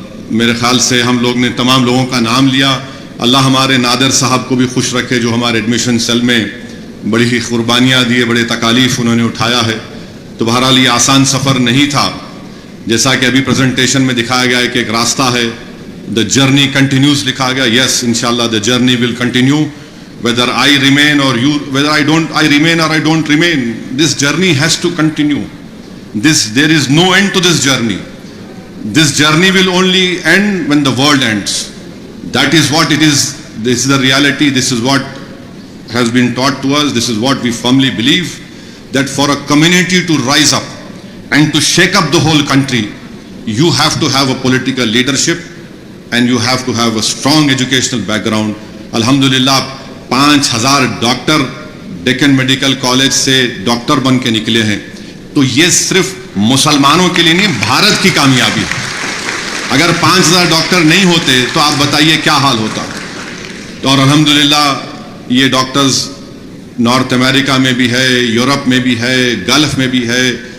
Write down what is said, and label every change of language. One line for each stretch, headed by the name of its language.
Urdu: میرے خیال سے ہم لوگ نے تمام لوگوں کا نام لیا. اللہ ہمارے نادر صاحب کو بھی خوش رکھے جو ہمارے ایڈمیشن سیل میں بڑی ہی قربانیاں دیے, بڑے تکالیف انہوں نے اٹھایا ہے. تو بہرحال یہ آسان سفر نہیں تھا, جیسا کہ ابھی پریزنٹیشن میں دکھایا گیا ہے کہ ایک راستہ ہے,
English: the journey continues
Urdu: لکھا گیا.
English: Yes, انشاءاللہ the journey will continue whether I remain or you, whether I remain or I don't remain, this journey has to continue. There is no end to this journey. This journey will only end when the world ends. That is what it is. This is the reality. This is what has been taught to us. This is what we firmly believe, that for a community to rise up and to shake up the whole country, you have to have a political leadership and you have to have a strong educational background.
Urdu: Alhamdulillah, 5,000 doctor Deccan medical college سے doctor بن کے نکلے ہیں. تو یہ صرف مسلمانوں کے لیے نہیں, بھارت کی کامیابی ہے. اگر 5,000 ڈاکٹر نہیں ہوتے تو آپ بتائیے کیا حال ہوتا. اور الحمدللہ یہ ڈاکٹرز نارتھ امریکہ میں بھی ہے, یورپ میں بھی ہے, گلف میں بھی ہے.